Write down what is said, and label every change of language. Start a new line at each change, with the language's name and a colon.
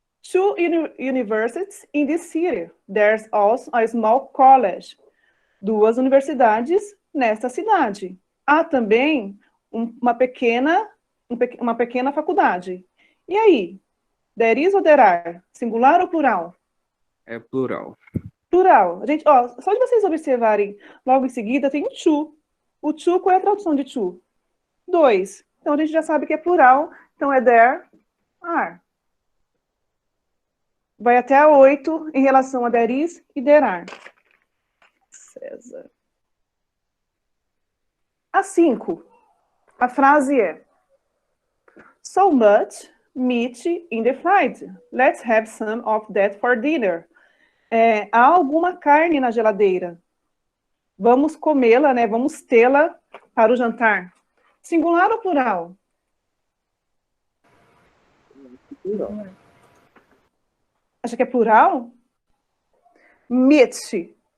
English: Two universities in this city. There's also a small college.
Portuguese: 2 universidades nesta cidade. Há também uma pequena faculdade. E aí? There is ou there are? Singular ou plural? É plural. Plural. Gente, ó, só de vocês observarem, logo em seguida tem o to. O to, qual é a tradução de to? 2. Então, a gente já sabe que é plural. Então, é there are. Vai até a 8 em relação a there is e there are. César. A 5. A frase é
English: so much meat in the fridge. Let's have some of that for dinner.
Portuguese: Há alguma carne na geladeira. Vamos comê-la, né? Vamos tê-la para o jantar. Singular ou plural? Plural. Acha que é plural? Meat.